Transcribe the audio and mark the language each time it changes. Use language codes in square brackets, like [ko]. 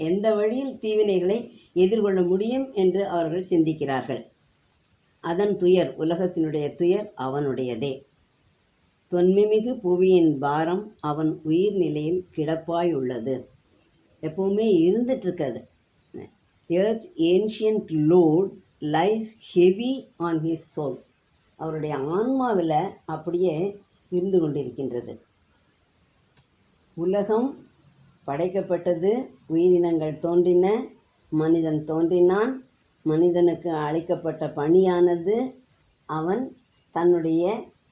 [ta] எந்த வழியில் தீவினைகளை எதிர்கொள்ள முடியும் என்று அவர்கள் சிந்திக்கிறார்கள். அதன் துயர், உலகத்தினுடைய துயர் அவனுடையதே. தொன்மைமிகு புவியின் பாரம் அவன் உயிர் நிலையில் கிடப்பாய் உள்ளது. எப்பவுமே இருந்துட்டுருக்காது. [en] Earth's ancient load lies heavy on his soul. [ta] அவருடைய ஆன்மாவில் அப்படியே இருந்து கொண்டிருக்கின்றது. உலகம் படைக்கப்பட்டது, உயிரினங்கள் தோன்றின, மனிதன் தோன்றினான். மனிதனுக்கு அளிக்கப்பட்ட பணியானது அவன் தன்னுடைய